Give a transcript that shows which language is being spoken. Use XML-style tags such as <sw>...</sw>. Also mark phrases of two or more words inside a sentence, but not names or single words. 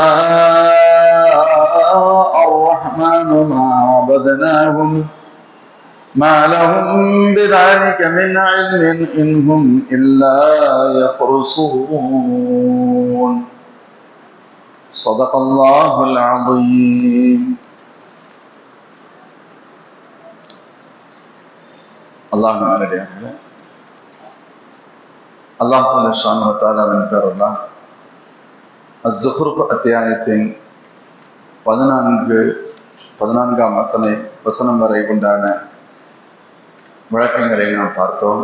<ar>شاء الرحمن ما عبدناهم ما لهم بذلك من علم إن هم إلا يخرصون صدق الله العظيم.</ar> <ta>அல்லாஹ் நல்லடியார்களே, அல்லாஹ்</ta> <ar>سبحانه وتعالى</ar> <ta>பெயரால் அஸ்-ஸுஹ்ருஃப் அத்தியாயத்தின் 14ஆம் வசனம் வரை உண்டான விளக்கங்களை நாம் பார்த்தோம்.</ta>